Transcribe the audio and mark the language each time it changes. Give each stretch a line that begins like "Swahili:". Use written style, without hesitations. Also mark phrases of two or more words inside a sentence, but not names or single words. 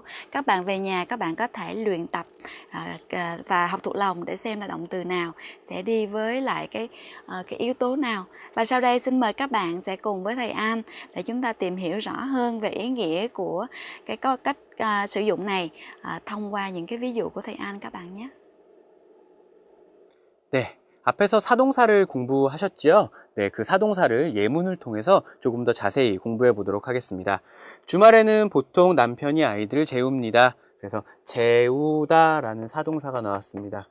Vietnamese: Các bạn về nhà các bạn có thể luyện tập và học thuộc lòng để xem là động từ nào sẽ đi với lại cái yếu tố nào. Và sau đây xin mời các bạn sẽ cùng với thầy An để chúng ta tìm hiểu rõ hơn về ý nghĩa của cái cách sử dụng này thông qua những cái ví dụ của thầy An các bạn nhé.
Korean: 네, 앞에서 사동사를 공부하셨죠? 네, 그 사동사를 예문을 통해서 조금 더 자세히 공부해 보도록 하겠습니다. 주말에는 보통 남편이 아이들을 재웁니다. 그래서 재우다라는 사동사가 나왔습니다.